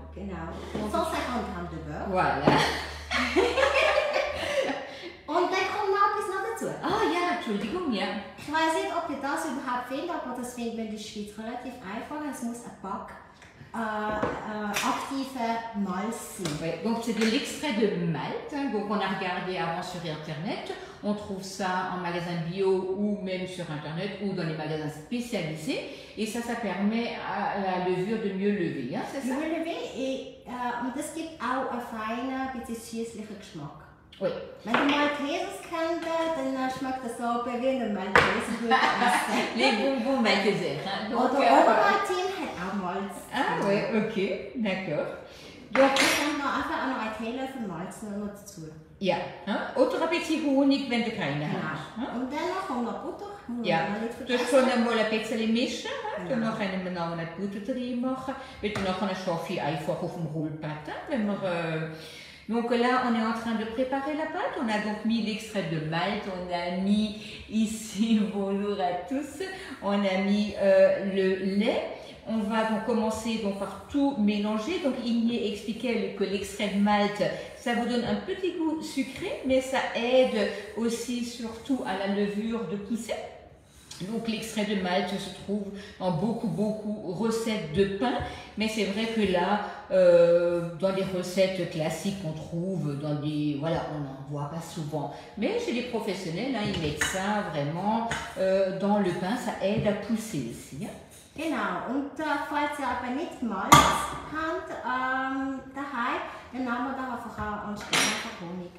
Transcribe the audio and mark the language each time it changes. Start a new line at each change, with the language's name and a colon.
German: Genau. 150 Gramm
French: de beurre. Voilà.
German: Und dann kommt noch etwas noch dazu. Ah ja, Entschuldigung, ja. Ich weiß nicht, ob ihr das überhaupt findet, aber das findet man in der Schweiz relativ einfach. Es muss active Malz sein.
French: Ouais, donc c'est de l'extrait de malt, hein, donc on a regardé avant sur internet, on trouve ça en magasin bio ou même sur internet ou dans les magasins spécialisés et ça permet à la levure de mieux lever, hein, c'est ça? Mieux lever
German: und es gibt auch einen feinen, bisschen süßlichen Geschmack.
French: Oui.
German: Wenn du Maltesers kennst, dann schmeckt das so wie ein Malteser würde essen.
French: Les bonbons Malteser. Hein,
German: donc, oder Obermaltin hat auch Malz.
French: Ah ouais, ok, d'accord.
German: Donc, ich kann noch einfach noch einen Teelöffel Malz noch dazu. Ja, hein? Oder ein bisschen Honig, wenn du keine hast. Genau. Und dann kommt noch Butter. Ja, du kannst einmal ein bisschen mischen, dann können wir noch eine Butter drin machen, weil dann nachher schaffe ich einfach auf dem Rollpatte, wenn wir
French: Donc là, on est en train de préparer la pâte. On a donc mis l'extrait de malt, on a mis ici, bonjour à tous, on a mis le lait. On va donc commencer donc par tout mélanger. Donc Igné expliquait que l'extrait de malt, ça vous donne un petit goût sucré, mais ça aide aussi surtout à la levure de pousser. Donc l'extrait de malt se trouve dans beaucoup recettes de pain, mais c'est vrai que là, dans les recettes classiques qu'on trouve, dans des, voilà, on n'en voit pas souvent. Mais chez les professionnels, hein, ils mettent ça vraiment dans le pain, ça aide à pousser aussi. Hein.
German: Genau, und falls ihr aber nicht Malz habt daheim, dann nehmen wir da einfach auch anstatt einfach Honig.